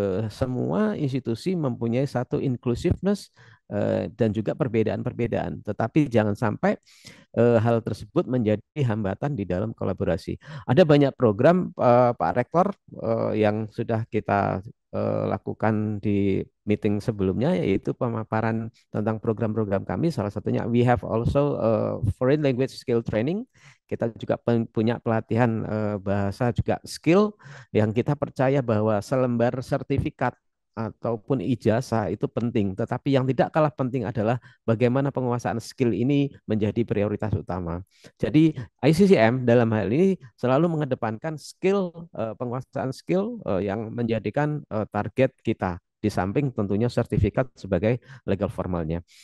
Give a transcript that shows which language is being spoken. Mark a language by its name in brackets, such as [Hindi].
[Indonesian] Semua institusi mempunyai satu inclusiveness dan juga perbedaan-perbedaan. Tetapi jangan sampai hal tersebut menjadi hambatan di dalam kolaborasi. Ada banyak program Pak Rektor yang sudah kita lakukan di meeting sebelumnya, yaitu pemaparan tentang program-program kami. Salah satunya [English] we have also foreign language skill training. [Indonesian] Kita juga punya pelatihan bahasa juga skill, yang kita percaya bahwa selembar sertifikat ataupun ijazah itu penting, tetapi yang tidak kalah penting adalah bagaimana penguasaan skill ini menjadi prioritas utama. Jadi ICCM dalam hal ini selalu mengedepankan skill, penguasaan skill yang menjadikan target kita, di samping tentunya sertifikat sebagai legal formalnya.